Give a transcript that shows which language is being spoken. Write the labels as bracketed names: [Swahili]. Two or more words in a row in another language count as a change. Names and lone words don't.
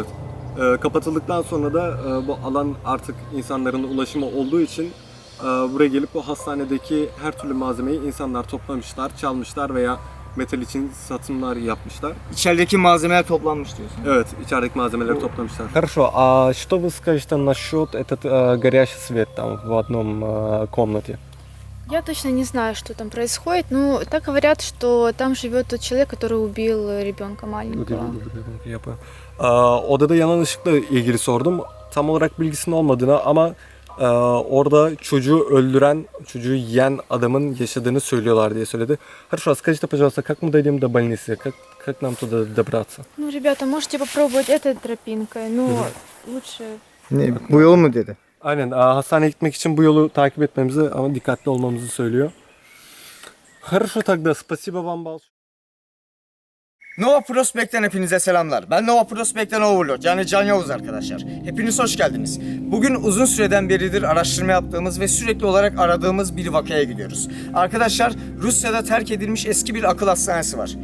[Turkish] Kapatıldıktan sonra da bu alan artık insanların ulaşımı olduğu için buraya gelip bu hastanedeki her türlü malzemeyi insanlar toplamışlar, çalmışlar veya metal için satımlar yapmışlar. İçerideki malzemeler toplanmış diyorsun. Evet, içerideki malzemeleri toplamışlar. [Russian] Хорошо, а что вы скажете насчет этот горящий свет там в одном комнате? Я точно не знаю, что там происходит. Ну, так говорят, что там живет тот человек, который убил ребенка маленького. [Turkish] Odada yanan ışıkla ilgili sordum. Tam olarak bilgisinin olmadığını ama orada çocuğu öldüren, çocuğu yiyen adamın yaşadığını söylüyorlar diye söyledi. [Russian] Хорошо, скажите, пожалуйста, как мы дойдем до больницы? Как нам туда добраться? Ну, ребята, можете попробовать этой тропинкой. Ну, лучше... [Turkish] Ne, bu yol mu dedi? Aynen, hastaneye gitmek için bu yolu takip etmemizi ama dikkatli olmamızı söylüyor. [Russian] Хорошо, тогда спасибо вам большое. [Turkish] Nova Prospect'ten hepinize selamlar. Ben Nova Prospect'ten Overlord, yani Can Yavuz arkadaşlar. Hepiniz hoş geldiniz. Bugün uzun süreden beridir araştırma yaptığımız ve sürekli olarak aradığımız bir vakaya gidiyoruz. Arkadaşlar, Rusya'da terk edilmiş eski bir akıl hastanesi var.